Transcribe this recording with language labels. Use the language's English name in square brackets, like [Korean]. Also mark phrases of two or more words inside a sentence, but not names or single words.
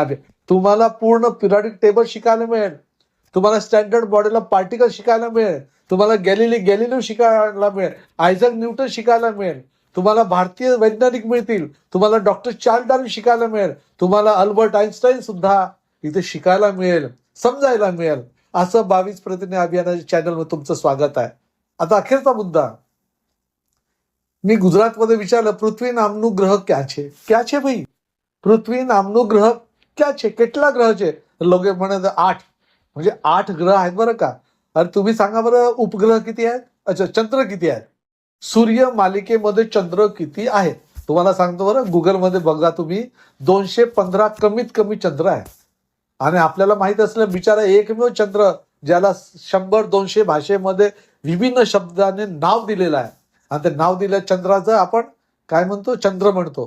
[Marathi] तुम्हाला पूर्ण पिरियडिक टेबल शिकायला मिळेल, तुम्हाला स्टँडर्ड मॉडेल ऑफ पार्टिकल शिकायला मिळेल, तुम्हाला गॅलिलिओ शिकायला मिळेल, आयझॅक न्यूटन शिकायला मिळेल, तुम्हाला भारतीय वैज्ञानिक मिळतील, तुम्हाला डॉक्टर चार्ल्स डार्विन शिकायला मिळेल, तुम्हाला अल्बर्ट आइन्स्टाईन सुद्धा इथे शिकायला मिळेल, समजायला मिळेल. असं 22 प्रतिज्ञा अभियानाच्या चॅनलवर तुमचं स्वागत आहे. आता अखेरचा मुद्दा, मी गुजरातमध्ये विचारलं, [Gujarati] पृथ्वी नामનું ગ્રહ ક્યાં છે? ક્યાં છે ભાઈ? પૃથ્વી નામનું ગ્રહ ક્યાં છે? કેટલા ગ્રહ છે? [Marathi] लोक म्हणत 8, म्हणजे 8 ग्रह आहेत बरं का. अरे तुम्ही सांगा बरं, उपग्रह किती आहेत? अच्छा, चंद्र किती आहेत? सूर्य मालिकेमध्ये चंद्र किती आहेत? तुम्हाला सांगतो बरं, गुगलमध्ये बघा तुम्ही, 215 कमीत कमी चंद्र आहे. आणि आपल्याला माहित असलं, बिचारा एकमेव चंद्र ज्याला 100-200 भाषेमध्ये विभिन्न शब्दाने नाव दिलेलं आहे, आणि ते नाव दिलं चंद्राचं आपण काय म्हणतो, चंद्र म्हणतो.